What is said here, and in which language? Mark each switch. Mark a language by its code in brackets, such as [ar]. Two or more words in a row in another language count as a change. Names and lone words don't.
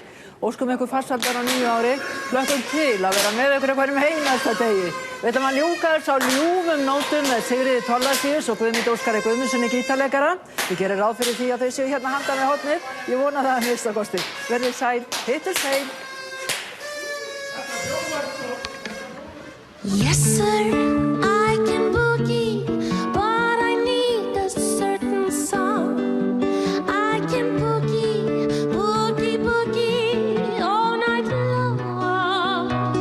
[is] Óskum ykkur farsældar á nýju ári. Hlökkum til að vera með ykkur hverjum einasta degi. Við ætlum að ljúka þess á ljúfum nótum með Sigríði Thorlacius og Guðmundi Óskari Guðmundssoni gítarleikara. Við gerum ráð fyrir því að þau séu hérna handan við hornið. Ég vona það að minnsta kosti. Verðið sæl, hittust heim. [en] Yes, sir, I can boogie, but I need a certain song. I can boogie, boogie, boogie all night long.